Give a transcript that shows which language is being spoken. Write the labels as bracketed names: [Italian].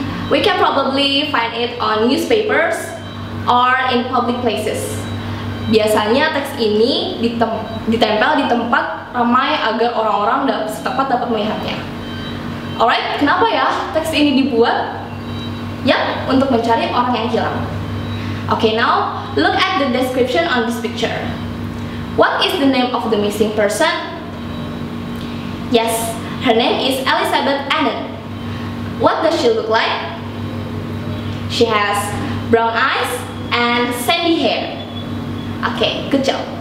[English] We can probably find it on newspapers or in public places. [Indonesian] Biasanya teks ini ditempel di tempat ramai agar orang-orang setempat dapat melihatnya. Alright, kenapa ya teks ini dibuat? Ya, untuk mencari orang yang hilang. [English] Okay, now look at the description on this picture. What is the name of the missing person? Yes, her name is Elizabeth Annan. What does she look like? She has brown eyes and sandy hair. Okay, good job.